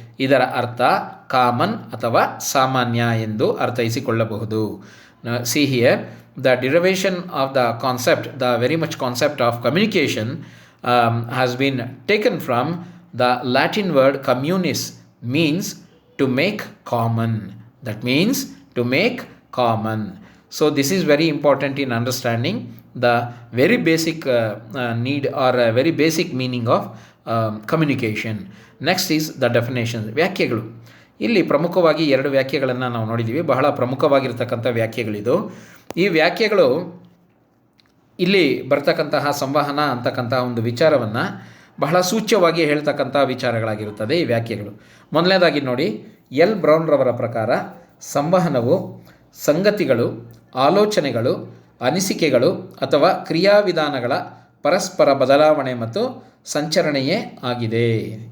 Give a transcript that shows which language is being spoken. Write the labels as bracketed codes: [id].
[kn] ಇದರ ಅರ್ಥ ಕಾಮನ್ ಅಥವಾ ಸಾಮಾನ್ಯ ಎಂದು ಅರ್ಥೈಸಿಕೊಳ್ಳಬಹುದು. [en] See here the derivation of the concept, the very much concept of communication has been taken from the Latin word communis, means to make common. That means to make common. So this is very important in understanding the very basic need or very basic meaning of communication. Next is the definitions. [kn] ವ್ಯಾಖ್ಯೆಗಳು. ಇಲ್ಲಿ ಪ್ರಮುಖವಾಗಿ ಎರಡು ವ್ಯಾಖ್ಯೆಗಳನ್ನು ನಾವು ನೋಡಿದ್ದೀವಿ. ಬಹಳ ಪ್ರಮುಖವಾಗಿರ್ತಕ್ಕಂಥ ವ್ಯಾಖ್ಯೆಗಳಿದು. ಈ ವ್ಯಾಖ್ಯೆಗಳು ಇಲ್ಲಿ ಬರ್ತಕ್ಕಂತಹ ಸಂವಹನ ಅಂತಕ್ಕಂತಹ ಒಂದು ವಿಚಾರವನ್ನು ಬಹಳ ಸೂಚ್ಯವಾಗಿ ಹೇಳ್ತಕ್ಕಂಥ ವಿಚಾರಗಳಾಗಿರುತ್ತದೆ ಈ ವ್ಯಾಖ್ಯೆಗಳು. ಮೊದಲನೇದಾಗಿ ನೋಡಿ, ಎಲ್ ಬ್ರೌನ್ರವರ ಪ್ರಕಾರ ಸಂವಹನವು ಸಂಗತಿಗಳು, ಆಲೋಚನೆಗಳು, ಅನಿಸಿಕೆಗಳು ಅಥವಾ ಕ್ರಿಯಾವಿಧಾನಗಳ ಪರಸ್ಪರ ಬದಲಾವಣೆ ಮತ್ತು ಸಂಚರಣೆಯೇ ಆಗಿದೆ.